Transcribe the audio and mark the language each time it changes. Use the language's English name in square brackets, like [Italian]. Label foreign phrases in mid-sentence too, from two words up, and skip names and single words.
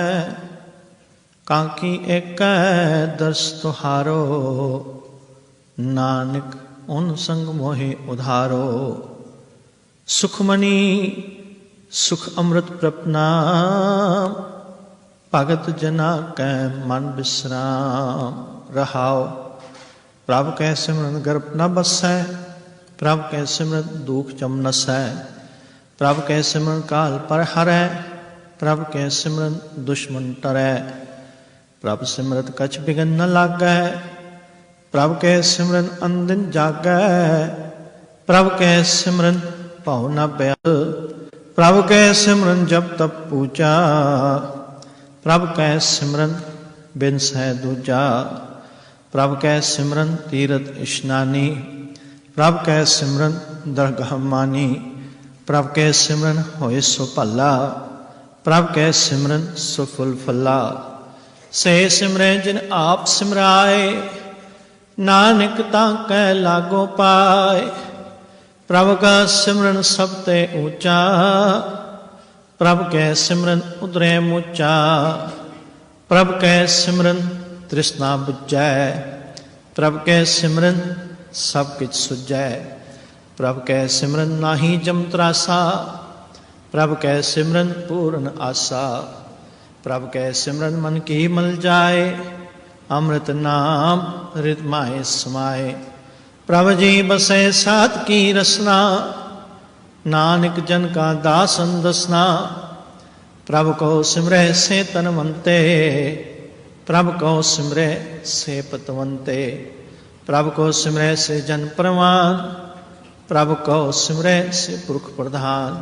[Hindi] काकी एक दर्श तुहारो, नानक उन संग मोहे उधारो। सुखमनी सुख अमृत प्रपनाम, भगत जना कै मन विश्राम। रहाओ। प्रभ कै सिमरन गर्भ न बसै, प्रभ कै सिमरन दुख जम नसै। प्रभ कै सिमरन काल पर हरै, प्रभ कै सिमरन दुश्मन टरै। प्रभ सिमरत कछ बिघन न लागै, प्रभ कै सिमरन अंदिन जागै। प्रभ कै सिमरन भव न भयल, प्रभ कै सिमरन जप तप पूजा। प्रभ कै सिमरन बिन सह दूजा, प्रभ कै सिमरन तीरथ इशनानी। प्रभ कै सिमरन दरगाह मानी, प्रभ कै सिमरन होए सो भला। प्रभ कै सिमरन सो फुल फला। से सिमरै जिन आप सिमराए, नानक ताकै लागो पाए। प्रभ का सिमरन सब ते ऊंचा, प्रभ कै सिमरन उतरै मुचा। प्रभ कै सिमरन तृष्णा बुझै, प्रभ कै सिमरन सब किछ सुझै। प्रभ कै सिमरन नाहि जम त्रासा, प्रभ कै सिमरन पूर्ण आसा। प्रभ कै सिमरन मन की मल जाए, अमृत नाम हृदय माहे समाए। प्रभ जी बसै सात की रसना, नानक जन का दासन दसना। प्रभ को सिमरै से तनवंते, प्रभ को सिमरै से पतवंते। प्रभ को सिमरै से जन परवान, प्रभ को सिमरै से पुरख प्रधान।